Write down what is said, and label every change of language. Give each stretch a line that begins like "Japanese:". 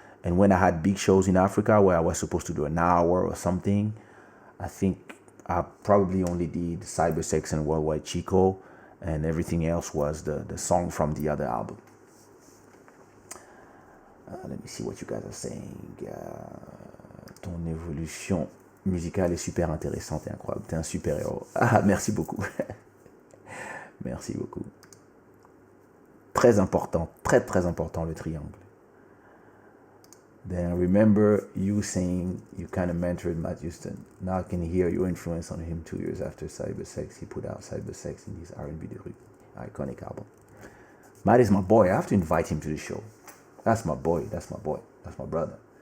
English: And when I had big shows in Africa where I was supposed to do an hour or something, I think I probably only did Cybersex and WorldWideChico, and everything else was the song from the other album. Let me see what you guys are saying.
French: Ton évolution musicale est super intéressante et incroyable. T'es un super héros. Ah, merci beaucoup. Merci beaucoup. Très important, très très important le triangle.
English: Then remember you saying you kind of mentored Matt Houston. Now I can hear your influence on him 2 years after Cybersex. He put out Cybersex in his R&B de rue, iconic album. Matt is my boy. I have to invite him to the show. That's my boy. That's my boy. That's my brother.